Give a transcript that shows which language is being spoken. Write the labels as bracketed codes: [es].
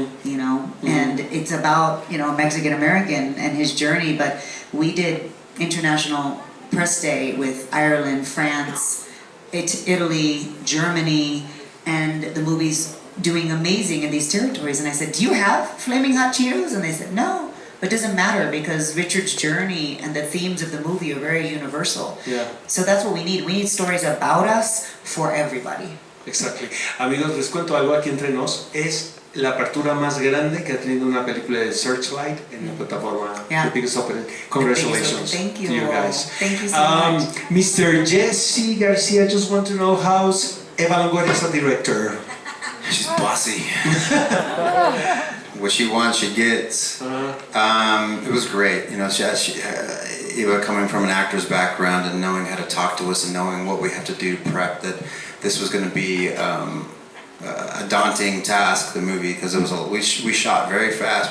[en] You know, and it's about, you know, a Mexican American and his journey, but we did International Press Day with Ireland, France, Italy, Germany, and the movie's doing amazing in these territories. And I said, do you have Flaming Hot Cheetos? And they said, no. But it doesn't matter because Richard's journey and the themes of the movie are very universal. Yeah. So that's what we need. We need stories about us for everybody. Exactly. [es] Amigos, les cuento algo aquí entre nos. Es la apertura más grande que ha tenido una película de Searchlight en la plataforma. [en] Yeah. The biggest opening. Congratulations. Thank you. To you guys. Thank you so much. Mr. Jesse Garcia, just want to know how's Eva Longoria as a director? She's bossy. What she wants, she gets. It was great. You know, Eva coming from an actor's background and knowing how to talk to us and knowing what we have to do to prep, that this was going to be a daunting task, the movie, because it was we shot very fast.